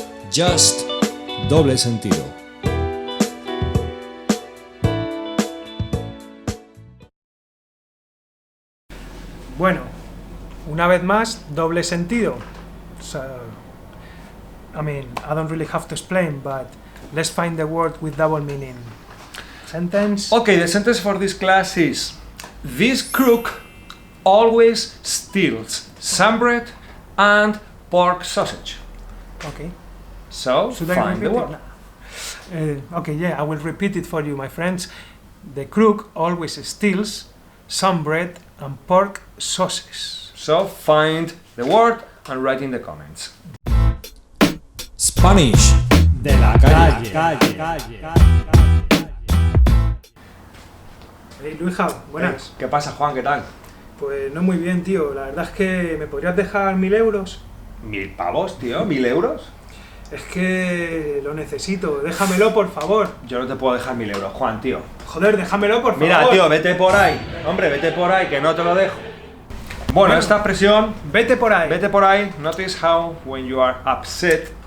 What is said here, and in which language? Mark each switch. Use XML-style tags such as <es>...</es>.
<es>Just, doble sentido. Bueno, una vez más, doble sentido.</es> <en>So, I mean, I don't really have to explain, but let's find the word with double meaning. Sentence. Okay, the sentence for this class is: this crook always steals some bread and pork sausage. Okay. So, Should I find the repeat word. it? Okay, yeah, I will repeat it for you, my friends. The crook always steals some bread and pork sausages. So, find the word and write in the comments.</en> <es>Spanish de la calle. Hey, Luija, buenas. ¿Qué pasa, Juan? ¿Qué tal? Pues no muy bien, tío. La verdad es que me podrías dejar 1.000 euros. 1.000 pavos, tío, 1.000 euros. Es que lo necesito. Déjamelo, por favor. Yo no te puedo dejar 1.000 euros, Juan, tío. Joder, déjamelo, por favor. Mira, tío, vete por ahí. Hombre, vete por ahí, que no te lo dejo. Bueno, esta expresión, Vete por ahí. vete por ahí.</es> <en>Notice how when you are upset,</en>